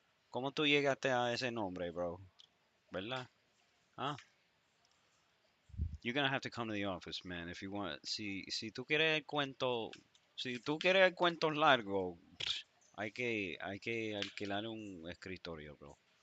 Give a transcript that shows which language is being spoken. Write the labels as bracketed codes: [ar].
[es] ¿Cómo tú llegaste a ese nombre, bro? ¿Verdad? Huh? [en] You're gonna have to come to the office, man, if you want. [es] Si tú quieres el cuento, si tú quieres el cuento largo, hay que alquilar un escritorio, bro.